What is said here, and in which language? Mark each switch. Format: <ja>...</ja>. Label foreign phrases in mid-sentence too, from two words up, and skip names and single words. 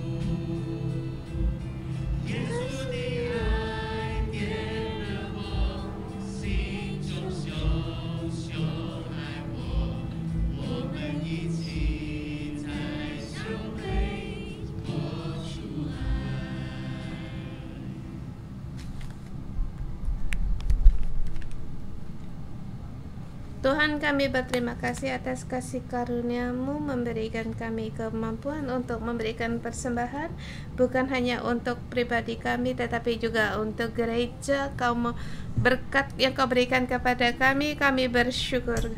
<zh>耶稣的爱点燃我心中熊熊爱我，我们一起在教会活出爱。</zh> <id>Tuhan, kami berterima kasih atas kasih karunia-Mu memberikan kami kemampuan untuk memberikan persembahan, bukan hanya untuk pribadi kami tetapi juga untuk gereja. Berkat yang Kau berikan kepada kami bersyukur.</id>